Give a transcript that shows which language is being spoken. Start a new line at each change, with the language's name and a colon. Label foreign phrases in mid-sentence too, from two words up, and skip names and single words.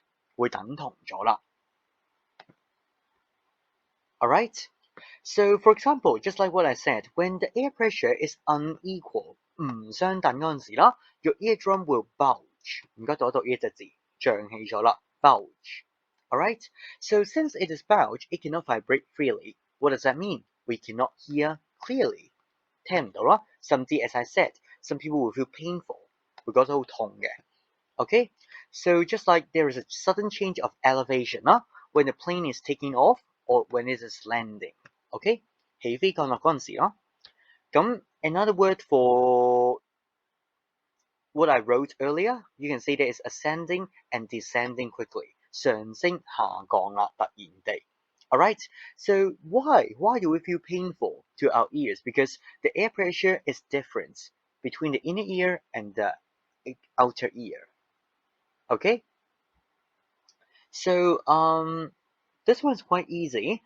Cantonese: 會等同咗啦。Alright?
English: So for example, just like what I said, when the air pressure is unequal,
Cantonese: 唔相等嗰陣時啦
English: ，your eardrum will bulge。
Cantonese: 唔該讀一讀呢一隻字，脹起咗啦
English: ，bulge。Alright, so since it is bulge, it cannot vibrate freely. What does that mean? We cannot hear clearly.
Cantonese: 聽唔到啦，甚至
English: as I said, some people will feel painful，
Cantonese: 會覺得好痛嘅。
English: Okay, so just like there is a sudden change of elevation 啦 ，when the plane is taking off or when it is landing.
Cantonese: Okay, 起飛降落嗰陣時啦。
English: 咁 another word for what I wrote earlier, you can say that it's ascending and descending quickly.
Cantonese: 上升下降啦，突然地。
English: Alright, so why do we feel painful to our ears? Because the air pressure is different between the inner ear and the outer ear. Okay? So this one's quite easy.